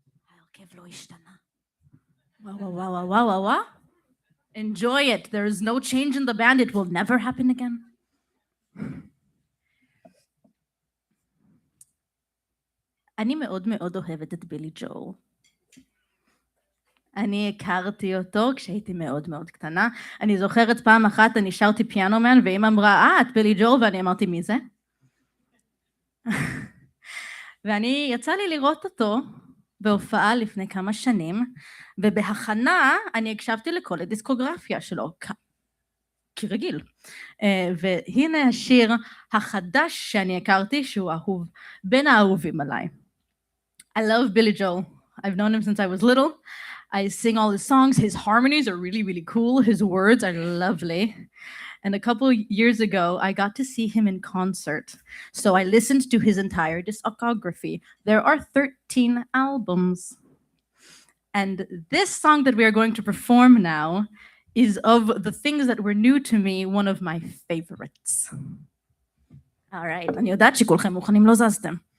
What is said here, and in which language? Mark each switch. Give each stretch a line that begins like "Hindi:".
Hebrew: ההרכב לא השתנה. וואו.
English: Enjoy it. There is no change in the band. It will never happen again.
Hebrew: אני מאוד מאוד אוהבת את בילי ג'ול. אני הכרתי אותו כשהייתי מאוד מאוד קטנה. אני זוכרת פעם אחת אני שרתי פיאנו מן, ואמא אמרה, את בילי ג'ול, ואני אמרתי, מי זה? ואני יצא לי לראות אותו בהופעה לפני כמה שנים, ובהכנה אני הקשבתי לכל הדיסקוגרפיה שלו, כרגיל. והנה השיר החדש שאני הכרתי, שהוא אהוב, בין האהובים עליי.
English: I love Billy Joel. I've known him since I was little. I sing all his songs. His harmonies are really, really cool. His words are lovely. And a couple years ago, I got to see him in concert. So I listened to his entire discography. There are 13 albums. And this song that we are going to perform now is of the things that were new to me, one of my favorites. All right,
Hebrew: אני יודעת שכולכם מוכנים, לא זזתם.